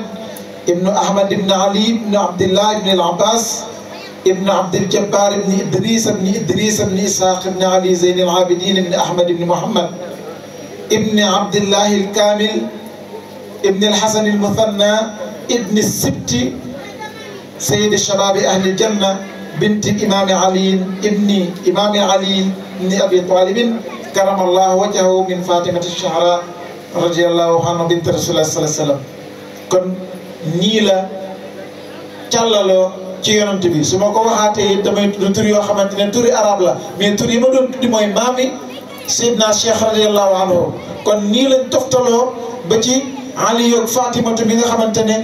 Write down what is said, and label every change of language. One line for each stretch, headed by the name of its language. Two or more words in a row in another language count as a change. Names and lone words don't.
Arabic: ibnu Ahmad ibnu Ali ibnu Abdillah ibnu al Abbas ibnu Abdil Jabbar ibnu Idris ibnu Ishaq ibnu Ali Zeyn al Abidin ibnu Ahmad ibnu Muhammad ibnu Abdillah al Kamil ibnu al Hasan al Muthanna ibnu Sibti Sayyid Shababi Ahli Janna بنت الإمام علي ابن إمام علي بن أبي طالب كرم الله وجهه من فاطمة الزهراء رضي الله عنها بنت رسول الله صلى الله عليه وسلم
Wolof: kon nii la càllaloo ci yonent bi su ma ko waxaatee damay tudd tur yoo xamante ne turi arab la mais tur yi ma doon tuddi mooy maami Seydina Cheikh
Arabic: رضي الله عنه
Wolof: kon nii lañ toftaloo ba ci Ali ak Fatimatu bi nga xamante ne